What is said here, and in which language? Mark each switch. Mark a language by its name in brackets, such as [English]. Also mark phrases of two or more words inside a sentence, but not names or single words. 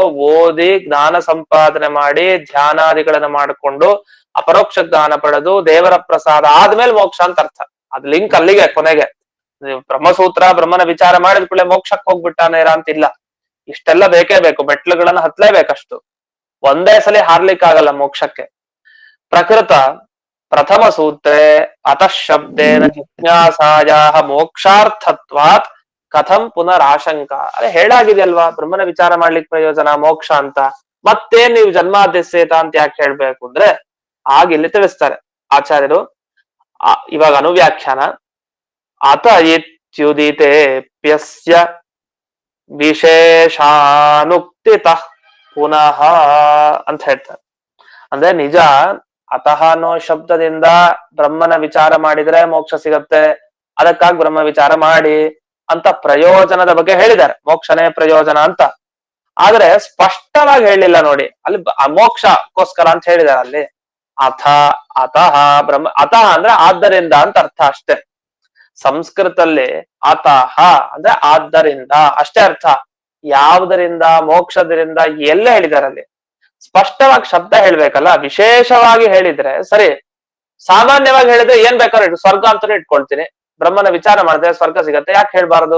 [Kannada] ಓದಿ ಜ್ಞಾನ ಸಂಪಾದನೆ ಮಾಡಿ ಧ್ಯಾನಾದಿಗಳನ್ನ ಮಾಡಿಕೊಂಡು ಅಪರೋಕ್ಷ ಜ್ಞಾನ ಪಡೆದು ದೇವರ ಪ್ರಸಾದ ಆದ್ಮೇಲೆ ಮೋಕ್ಷ ಅಂತ ಅರ್ಥ. ಅದ್ ಲಿಂಕ್ ಅಲ್ಲಿಗೆ ಕೊನೆಗೆ. ಬ್ರಹ್ಮಸೂತ್ರ ಬ್ರಹ್ಮನ ವಿಚಾರ ಮಾಡಿದ ಕೂಡಲೇ ಮೋಕ್ಷಕ್ಕೆ ಹೋಗ್ಬಿಟ್ಟಾನೇರ ಅಂತಿಲ್ಲ. ಇಷ್ಟೆಲ್ಲ ಬೇಕೇ ಬೇಕು, ಮೆಟ್ಲುಗಳನ್ನ ಹತ್ಲೇಬೇಕಷ್ಟು. ಒಂದೇ ಸಲ ಹಾರ್ಲಿಕ್ಕಾಗಲ್ಲ ಮೋಕ್ಷಕ್ಕೆ. [Sanskrit] ಪ್ರಕೃತ ಪ್ರಥಮ ಸೂತ್ರೇ ಅತಃ ಶಬ್ದೇನ ಜಿಜ್ಞಾಸಾಯಾಹ ಮೋಕ್ಷಾರ್ಥತ್ವಾತ್ ಕಥಂ ಪುನರಾಶಂಕ. [Kannada] ಅದೇ ಹೇಳಾಗಿದೆಯಲ್ವಾ, ಬ್ರಹ್ಮನ ವಿಚಾರ ಮಾಡ್ಲಿಕ್ಕೆ ಪ್ರಯೋಜನ ಮೋಕ್ಷ ಅಂತ. ಮತ್ತೆ ನೀವು ಜನ್ಮಾದ್ಯಸೇತ ಅಂತ ಯಾಕೆ ಹೇಳ್ಬೇಕು ಅಂದ್ರೆ, ಆಗ ಇಲ್ಲಿ ತಿಳಿಸ್ತಾರೆ ಆಚಾರ್ಯರು. ಇವಾಗ ಅನುವ್ಯಾಖ್ಯಾನ. [Sanskrit] ಅತ ಇತ್ಯುದಿತೇಪ್ಯಸ್ಯ ವಿಶೇಷಾನುಕ್ತಿತಃ ಪುನಃ [Kannada] ಅಂತ ಹೇಳ್ತಾರೆ. ಅಂದ್ರೆ ನಿಜ, ಅತಃ ಅನ್ನೋ ಶಬ್ದದಿಂದ ಬ್ರಹ್ಮನ ವಿಚಾರ ಮಾಡಿದ್ರೆ ಮೋಕ್ಷ ಸಿಗತ್ತೆ, ಅದಕ್ಕಾಗಿ ಬ್ರಹ್ಮ ವಿಚಾರ ಮಾಡಿ ಅಂತ ಪ್ರಯೋಜನದ ಬಗ್ಗೆ ಹೇಳಿದ್ದಾರೆ, ಮೋಕ್ಷನೇ ಪ್ರಯೋಜನ ಅಂತ. ಆದ್ರೆ ಸ್ಪಷ್ಟವಾಗಿ ಹೇಳಿಲ್ಲ ನೋಡಿ, ಅಲ್ಲಿ ಮೋಕ್ಷಕ್ಕೋಸ್ಕರ ಅಂತ ಹೇಳಿದ್ದಾರೆ ಅಲ್ಲಿ. [Sanskrit] ಅಥ ಅತಃ ಬ್ರಹ್ಮ, [Kannada] ಅತಃ ಅಂದ್ರೆ ಆದ್ದರಿಂದ ಅಂತ ಅರ್ಥ ಅಷ್ಟೇ. ಸಂಸ್ಕೃತದಲ್ಲಿ ಅತಃ ಅಂದ್ರೆ ಆದ್ದರಿಂದ ಅಷ್ಟೇ ಅರ್ಥ. ಯಾವುದರಿಂದ? ಮೋಕ್ಷದಿಂದ ಎಲ್ಲ ಹೇಳಿದ್ದಾರೆ ಅಲ್ಲಿ. ಸ್ಪಷ್ಟವಾಗಿ ಶಬ್ದ ಹೇಳ್ಬೇಕಲ್ಲ, ವಿಶೇಷವಾಗಿ ಹೇಳಿದ್ರೆ ಸರಿ. ಸಾಮಾನ್ಯವಾಗಿ ಹೇಳಿದ್ರೆ ಏನ್ ಬೇಕಾದ್ರೆ ಸ್ವರ್ಗ ಅಂತಾನೆ ಇಟ್ಕೊಳ್ತೀನಿ, ಬ್ರಹ್ಮನ ವಿಚಾರ ಮಾಡಿದ್ರೆ ಸ್ವರ್ಗ ಸಿಗತ್ತೆ, ಯಾಕೆ ಹೇಳ್ಬಾರದು?